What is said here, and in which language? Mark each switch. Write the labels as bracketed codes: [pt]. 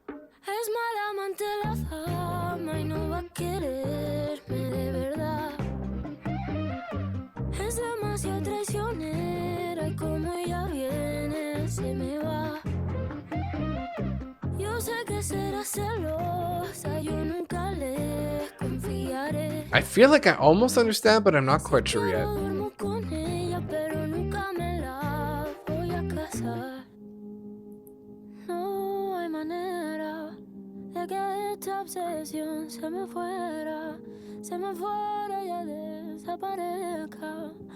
[es] Es mala amante la fama y no va a quererme de verdad. Es demasiado traicionera y como ella viene se me va. Yo sé que será celosa, yo nunca le confiaré. [en] I feel like I almost understand, but I'm not quite sure [es] Quiero [en] yet. [es] duermo con ella, pero nunca me la voy a casar. No hay manera de que esta obsesión se me fuera y ya desaparezca.